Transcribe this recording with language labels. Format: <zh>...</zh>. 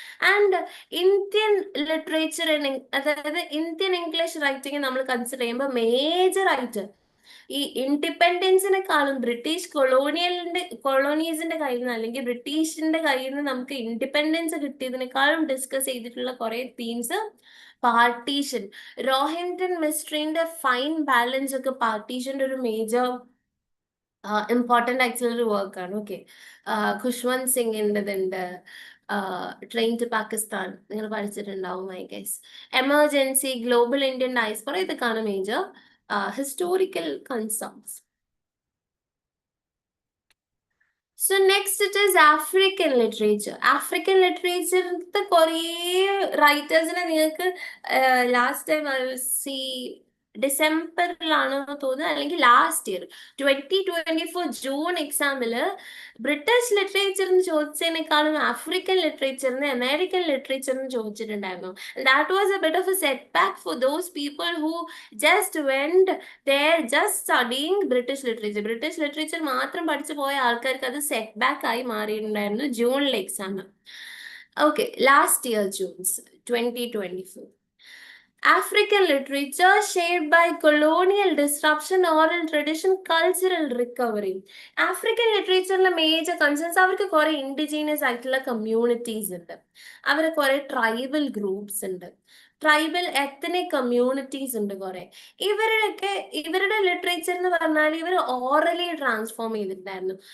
<ml>And Indian literature, അതായത് Indian English writing നമ്മൾ consider ചെയ്യുമ്പോൾ മേജർ ആയിട്ട് ഈ ഇൻഡിപെൻഡൻസിനെക്കാളും ബ്രിട്ടീഷ് കൊളോണീസിന്റെ കയ്യിൽ നിന്ന്, അല്ലെങ്കിൽ ബ്രിട്ടീഷിന്റെ കയ്യിൽ നിന്ന് നമുക്ക് ഇൻഡിപെൻഡൻസ് കിട്ടിയതിനേക്കാളും ഡിസ്കസ് ചെയ്തിട്ടുള്ള കുറെ themes partition, Rohinton മിസ്ട്രീന്റെ fine balance ഒക്കെ പാർട്ടീഷന്റെ ഒരു മേജർ ഇമ്പോർട്ടൻ്റ് ആയിട്ടുള്ള ഒരു വർക്കാണ്. Okay. Khushwant സിംഗിൻ്റെതുണ്ട്, train to Pakistan നിങ്ങൾ പഠിച്ചിട്ടുണ്ടാവും</ml> <en>I guess.</en> <ml>Emergency, global Indian diaspora, ഇതൊക്കെയാണ് major historical concerns.</ml> <en>So next it is African literature.</en> <ml>African literature കുറേ റൈറ്റേഴ്സിനെ നിങ്ങൾക്ക് ലാസ്റ്റ് ടൈം ഡിസംബറിലാണെന്ന് തോന്നുന്നു, അല്ലെങ്കിൽ last year 2024 June എക്സാമില് British ലിറ്ററേച്ചറിന് ചോദിച്ചതിനേക്കാളും African ലിറ്ററേച്ചറിന് American ലിറ്ററേച്ചറിന് ചോദിച്ചിട്ടുണ്ടായിരുന്നു.</ml> <en>that was a bit of a set back for those people who just went there just studying British literature</en> <ml>മാത്രം പഠിച്ചു പോയ ആൾക്കാർക്ക് അത് സെറ്റ് ബാക്ക് ആയി മാറിയിട്ടുണ്ടായിരുന്നു ജൂണിലെ exam. Okay. Last year ജൂൺസ് 2024.</ml> <en>African literature shaped by colonial disruption, oral tradition, cultural recovery.</en> <ml>African ലിറ്ററേച്ചറിലെ major concerns, അവർക്ക് കുറെ indigenous ആയിട്ടുള്ള communities ഉണ്ട്, അവർ കുറെ ട്രൈബൽ ഗ്രൂപ്പ്സ് ഉണ്ട്, ട്രൈബൽ എത്തനിക് കമ്മ്യൂണിറ്റീസ് ഉണ്ട് കുറെ. ഇവരുടെ ലിറ്ററേച്ചർ എന്ന് പറഞ്ഞാൽ ഇവർ ഓറലി ട്രാൻസ്ഫോം ചെയ്തിട്ടുണ്ടായിരുന്നു.</ml>